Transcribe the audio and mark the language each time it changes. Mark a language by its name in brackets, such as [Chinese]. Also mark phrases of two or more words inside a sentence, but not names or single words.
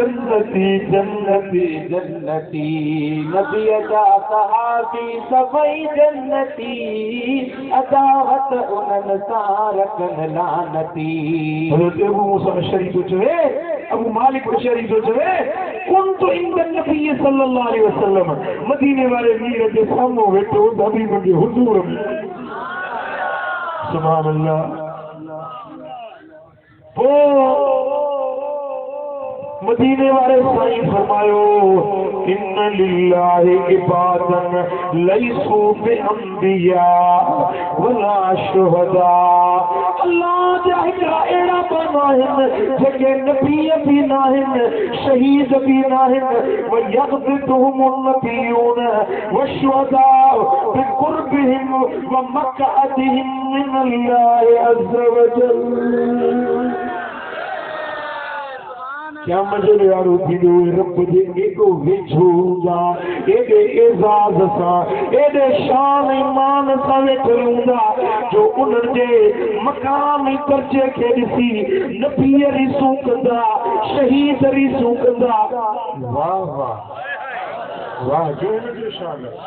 [Sindhi] जन्नती नबीअ जा सहाबी सभई जन्नती अदावत उन्हनि सां रखन लानती अबू मालिक अशरी जो चवे [Arabic] كنت عند النبي صلى الله عليه وسلم [Sindhi] मदीने वाले मीर जे साम्हूं वेठो हबीब जे हुजूर में [Arabic] سبحان الله [Sindhi] मदीने वाले साईं फरमायो [Arabic] إن لله عبادا ليسوا بأنبياء ولا شهداء [Sindhi] अल्लाह जा हिकिड़ा अहिड़ा माण्हू आहिनि जेके नबी बि न आहिनि शहीद बि न आहिनि [Arabic] ويغبطهم النبيون والشهداء بقربهم ومقعدهم من الله عز وجل [Urdu] کیا مزے یارو [Sindhi] थींदो रब जे एॾो वेझो हूंदा एॾे एज़ाज़ सां एॾे शान ईमान सां वेठल हूंदा जो उन्हनि जे मक़ाम ऐं दर्जे खे ॾिसी नबीअ रिसूं कंदा शहीद रिसूं कंदा वाह वाह वाह जो हिन जो शान